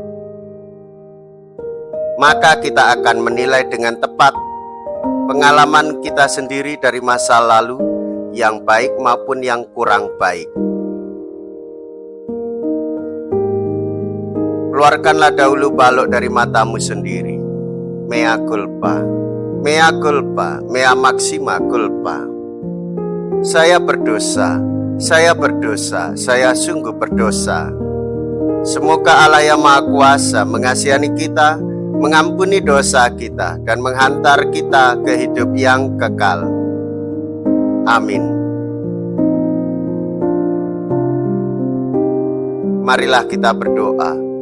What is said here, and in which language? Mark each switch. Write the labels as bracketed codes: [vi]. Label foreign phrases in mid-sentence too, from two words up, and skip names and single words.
[id] Maka kita akan menilai dengan tepat pengalaman kita sendiri dari masa lalu, yang baik maupun yang kurang baik. Keluarkanlah dahulu balok dari matamu sendiri. [la] Mea culpa, mea culpa, mea maxima culpa. [id] Saya berdosa, saya berdosa, saya sungguh berdosa. Semoga Allah yang Maha Kuasa mengasihani kita, mengampuni dosa kita, dan menghantar kita ke hidup yang kekal. Amin. Marilah kita berdoa.